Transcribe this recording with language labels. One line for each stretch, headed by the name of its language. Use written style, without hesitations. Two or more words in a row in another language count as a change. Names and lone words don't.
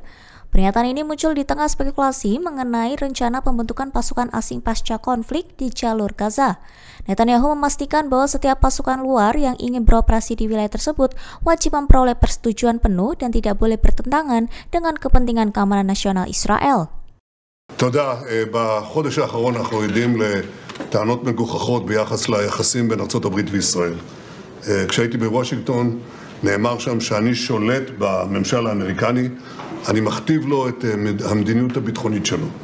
Indonesian: Pernyataan ini muncul di tengah spekulasi mengenai rencana pembentukan pasukan asing pasca konflik di jalur Gaza. Netanyahu memastikan bahwa setiap pasukan luar yang ingin beroperasi di wilayah tersebut wajib memperoleh persetujuan penuh dan tidak boleh bertentangan dengan kepentingan keamanan nasional Israel.
Hebrew: תודה. בחודש האחרון אנחנו עדים לטענות מגוחכות ביחס ליחסים בין ארצות הברית וישראל. כשהייתי בוושינגטון נאמר שם שאני שולט בממשל האמריקני, אני מכתיב לו את המדיניות הביטחונית שלו.